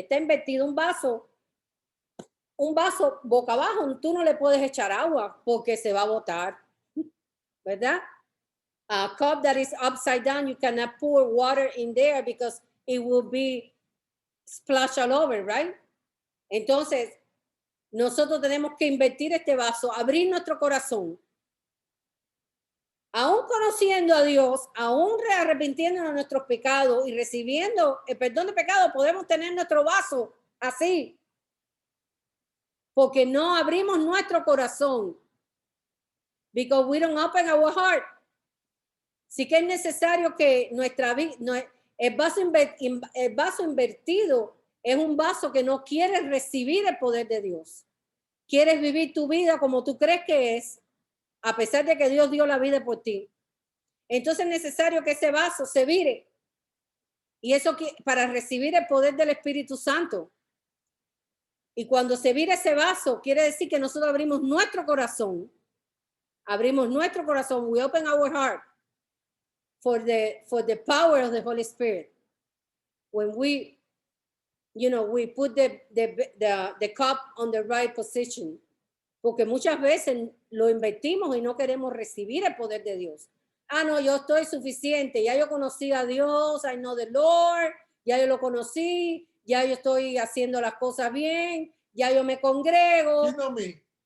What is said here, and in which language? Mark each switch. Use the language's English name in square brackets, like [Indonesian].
[Spanish] Está invertido un vaso boca abajo. Tú no le puedes echar agua porque se va a botar, ¿verdad? [English] A cup that is upside down, you cannot pour water in there because it will be splashed all over, right? [Spanish] Entonces, nosotros tenemos que invertir este vaso, abrir nuestro corazón. Aún conociendo a Dios, aún arrepintiéndonos de nuestros pecados y recibiendo el perdón de pecados, podemos tener nuestro vaso así. Porque no abrimos nuestro corazón. [English] Because we don't open our heart. [Spanish] Sí que es necesario que el vaso invertido es un vaso que no quiere recibir el poder de Dios. Quieres vivir tu vida como tú crees que es, a pesar de que Dios dio la vida por ti. Entonces es necesario que ese vaso se vire. Y eso para recibir el poder del Espíritu Santo. Y cuando se vira ese vaso, quiere decir que nosotros abrimos nuestro corazón. [English] We open our heart for the power of the Holy Spirit. When we put the cup on the right position. [Spanish] Porque muchas veces lo invertimos y no queremos recibir el poder de Dios. No, yo estoy suficiente. Ya yo conocí a Dios. [English] I know the Lord. [Spanish] Ya yo lo conocí. Ya yo estoy haciendo las cosas bien. Ya yo me congrego. [English] You know me.